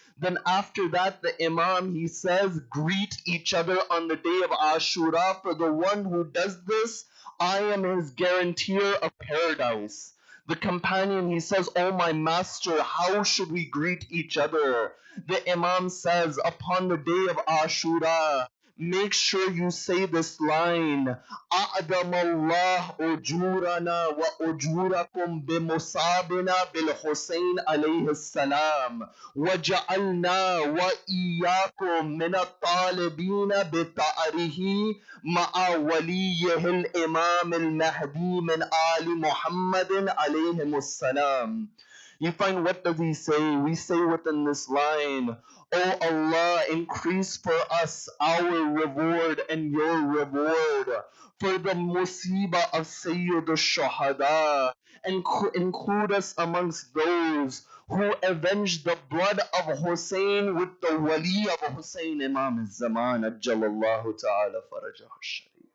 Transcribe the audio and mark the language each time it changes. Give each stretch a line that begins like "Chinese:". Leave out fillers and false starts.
English: Then after that, the Imam, he says, greet each other on the day of Ashura. For the one who does this, I am his guarantor of paradise. The companion, he says, oh my master, how should we greet each other? The Imam says, upon the day of Ashura, make sure you say this line,
Arabic: أعدم الله أجورنا وأجوركم بمصابنا بالحسين عليه السلام وجعلنا وإياكم من الطالبين بثأره مع وليه الإمام المهدي من آل محمد عليهم السلام.
English: You find, what does he say? We say within this line, "O Allah, increase for us our reward and your reward for the musibah of Sayyid al-Shuhada, and include us amongst those who avenged the blood of Hussein with the wali of Hussein, Imam al-Zaman, Ajjalallahu ta'ala farajahu sharif."